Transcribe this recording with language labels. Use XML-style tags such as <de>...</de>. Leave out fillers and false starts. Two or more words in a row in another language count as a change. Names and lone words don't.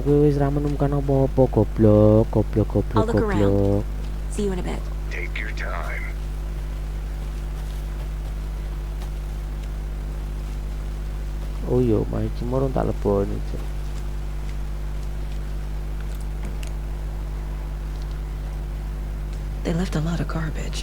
<jv>Kowe wis ra menemukan apa-apa goblok.</jv> <en>I'll look around. See you in a bit. Take your time.</en> <jv>Oh yo, iki morong tak leboni cok.</jv> <en>They left a lot of garbage.</en>